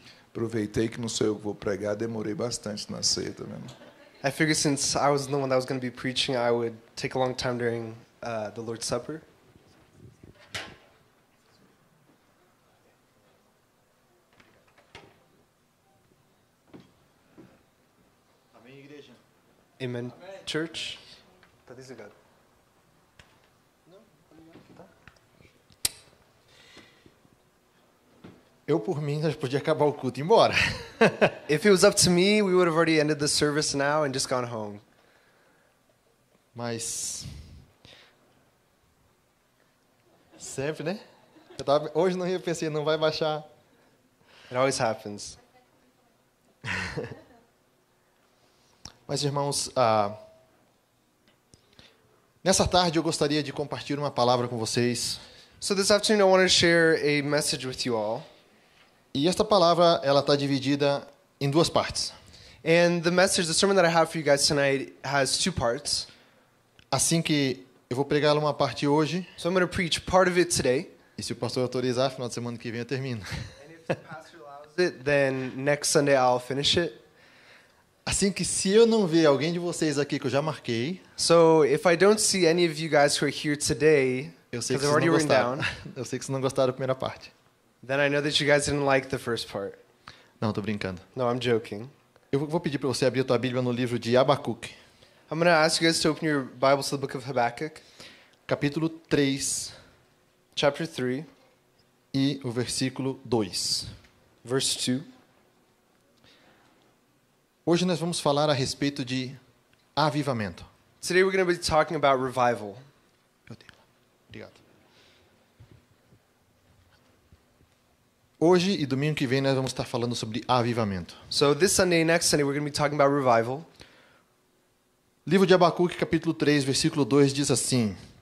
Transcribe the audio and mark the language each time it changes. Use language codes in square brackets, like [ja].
[pt] Aproveitei que não sou eu que vou pregar, demorei bastante na ceia, tá vendo? [en] I figured since I was the one that was going to be preaching, I would take a long time during the Lord's Supper. [pt] Amém, igreja? [en] Amen, church. [pt] Tá desligado. Eu, por mim, já podia acabar o culto e ir embora. [en] If it was up to me, we would have already ended the service now and just gone home. [pt] Mas... sempre, né? Hoje não ia pensar, não vai baixar. [en] It always happens. [pt] Mas, irmãos, nessa tarde eu gostaria de compartilhar uma palavra com vocês. [en] So this afternoon, I want to share a message with you all. [pt] E esta palavra, ela está dividida em duas partes. [en] And the sermon that I have for you guys tonight has two parts. [pt] Assim que eu vou pregar uma parte hoje, [en] So I'm going to preach part of it today. [pt] e se o pastor autorizar, final de semana que vem eu termino. [en] And if the pastor allows it, then next Sunday I'll finish it. [pt] Assim que se eu não ver alguém de vocês aqui que eu já marquei, [en] So if I don't see any of you guys who are here today, [pt] eu sei [en] I've [pt] vocês [en] already [pt] não [en] written [pt] gostaram. [en] down, [pt] Eu sei que vocês não gostaram da primeira parte. [en] then I know that you guys didn't like the first part. [pt] Não, tô brincando. [en] No, I'm joking. [pt] Eu vou pedir para você abrir a tua Bíblia no livro de Abacuque, [en] I'm going to ask you guys to open your Bibles to the book of Habakkuk, [pt] capítulo 3 [en] chapter 3, [pt] e o versículo 2. [en] verse 2. [pt] Hoje nós vamos falar a respeito de avivamento. [en] Today we're going to be talking about revival. [pt] Obrigado. Hoje e domingo que vem nós vamos estar falando sobre avivamento. [en] So this Sunday and next Sunday we're going to be talking about revival. [pt] Livro de Abacuque, capítulo 3, versículo 2 diz assim.